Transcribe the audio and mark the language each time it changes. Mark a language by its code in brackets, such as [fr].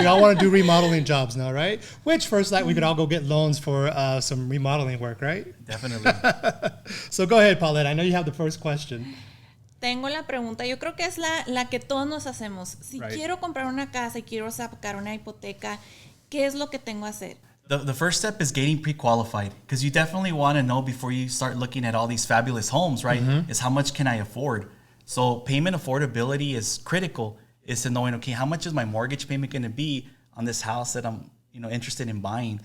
[en] We all want to do remodeling jobs now, right? Which FirstLight, we could all go get loans for some remodeling work, right? Definitely. So go ahead, Paulette. I know you have the first question. [es] Tengo la pregunta, yo creo que es la que todos nos hacemos. Si quiero comprar una casa y quiero sacar una hipoteca, ¿qué es lo que tengo que hacer? [en] The first step is getting pre-qualified, because you definitely want to know before you start looking at all these fabulous homes, right? Is how much can I afford? So payment affordability is critical, is to knowing, okay, how much is my mortgage payment going to be on this house that I'm interested in buying?